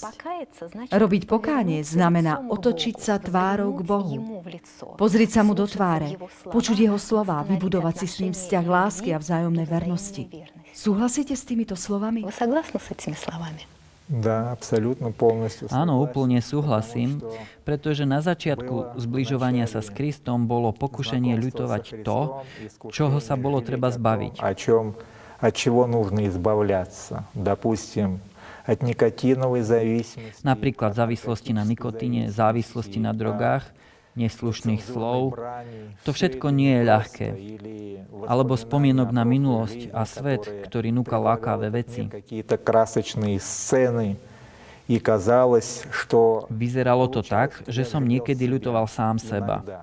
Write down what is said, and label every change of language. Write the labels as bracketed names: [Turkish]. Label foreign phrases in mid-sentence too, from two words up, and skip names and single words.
[Slovak] Robiť pokánie znamená otočiť sa tvárou k Bohu, pozrieť sa mu do tváre, počuť jeho slová, vybudovať si s ním vzťah lásky a vzájomnej vernosti. Súhlasíte s týmito slovami? Áno, úplne súhlasím, pretože na začiatku zbližovania sa s Kristom bolo pokušenie ľutovať to, čoho sa bolo treba zbaviť. [Russian] От чего нужно избавляться, допустим, от никотиновой зависимости. [Slovak] Napríklad závislosti na nikotíne, závislosti na drogách, neslušných slov. To všetko nie je ľahké. Alebo spomienok na minulosť a svet, ktorý núka lákavé veci. Vyzeralo to tak, že som niekedy ľutoval sám seba.